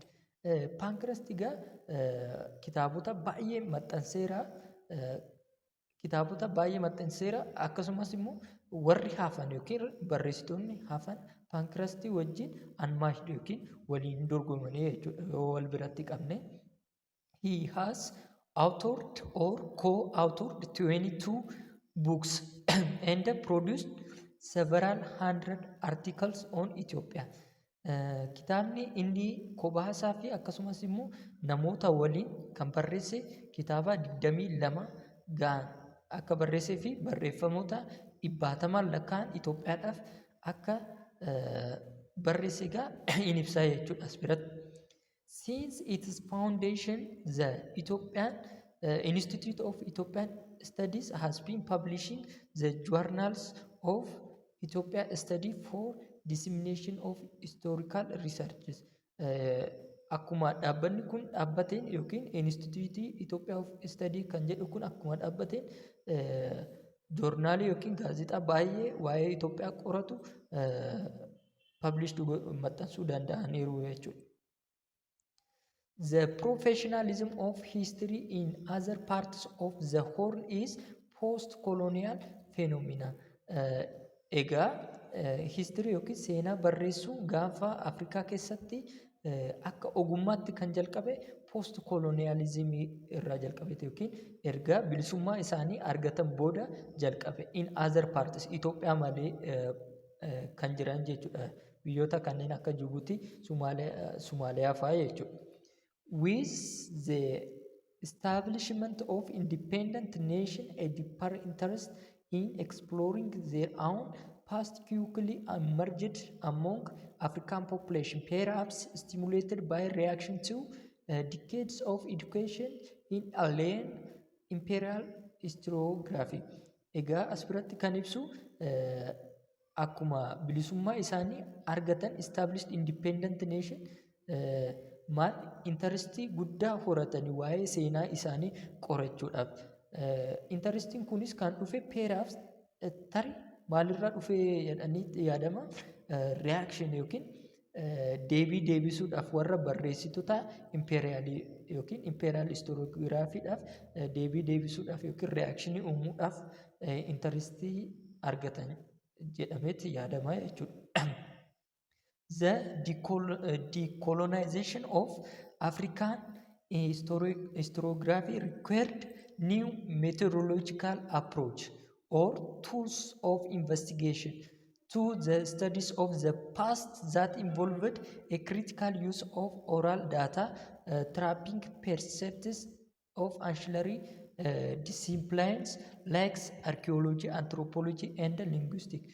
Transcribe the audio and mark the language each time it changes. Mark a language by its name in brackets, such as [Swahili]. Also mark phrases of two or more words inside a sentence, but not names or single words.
[Oromo] Pankhurst egaa kitaabota baay'ee maxxanseera akkasumas immoo warri hafan yookiin barreessitoonni hafan Pankhurst wajjin unmatched yookiin waliin dorgomanii jechuudha yoo wal biratti qabne. [English] He has authored or co-authored 22 books and produced several hundred articles on Ethiopia. [Oromo] Kitaabni inni kophaa fi akkasumas immoo namoota waliin kan barreesse kitaaba 22 ga'an akka barreessee fi barreeffamoota 100 lakkaa'an Itoophiyaadhaaf akka barreesse egaa in ibsaa jechuudha as biratti. [English] Since its foundation, the Ethiopian Institute of Ethiopian Studies has been publishing the journals of Ethiopia Study for dissemination of historical researches. [Oromo] Akkuma dhaabbanni kun dhaabbateen yookiin Institute Ethiopia of Study kan jedhu kun akkuma dhaabbateen joornaalii yookiin gaazexaa baay'ee waa'ee Itoophiyaa qoratu published maxxansuu danda'aniiru jechuudha. [English] The professionalism of history in other parts of the Horn is post-colonial phenomena. [Oromo] Egaa history yookiin seenaa barreessuu gaafa Afrikaa keessatti akka ogummaatti kan jalqabe post-colonialismii irraa jalqabeeti yookiin erga bilisummaa isaanii argatan booda jalqabe. [English] In other parts [Oromo] Itoophiyaa malee kan jiran jechuudha. Biyyoota kanneen akka Jibuutii, Somaaliyaa fa'aa jechuudha. [English] With the establishment of independent nation, a deeper interest in exploring their own past quickly emerged among African population, perhaps stimulated by reaction to decades of education in alien imperial historiography. [Oromo] Egaa as biratti kan ibsu akkuma bilisummaa isaanii argatan [English] established independent nation [Oromo] maal intarestii guddaa horatanii waa'ee seenaa isaanii qorachuudhaaf. Intarestiin kunis kan dhufe perhaps tarii maalirraa dhufe jedhanii yaadama reaction yookiin deebisuudhaaf warra barreessitoota imperialii yookiin imperial historiographiidhaaf deebisuudhaaf yookiin reactionii uumuudhaaf intarestii argatan jedhameeti yaadama jechuudha. [English] The decolonization of African historiography required new methodological approach or tools of investigation to the studies of the past that involved a critical use of oral data, trapping percepts of ancillary disciplines like archaeology, anthropology, and linguistics.